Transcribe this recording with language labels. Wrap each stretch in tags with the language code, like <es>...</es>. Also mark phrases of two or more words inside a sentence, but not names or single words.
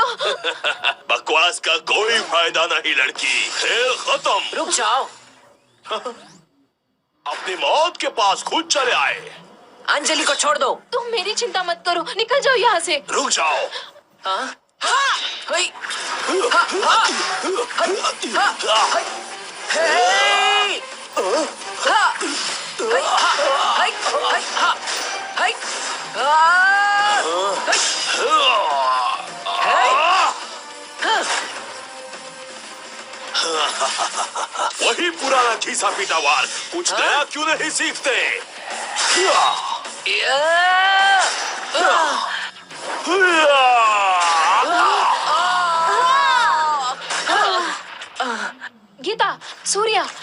<hi>बकवास का कोई फायदा नहीं लड़की, खेल खत्म। रुक जाओ। अपनी मौत के पास खुद चले आए। अंजलि को छोड़ दो। तुम मेरी चिंता मत करो, निकल जाओ यहाँ से। रुक जाओ। हाँ? हई! हा! हा! हई! हा! हई! हे! हा! हई! हा! हई! हई! हा! हई! आ! हई! हई! वही पुराना घिसा पीटा वार, कुछ नया क्यों नहीं सीखते? गीता, सूर्या,</hi>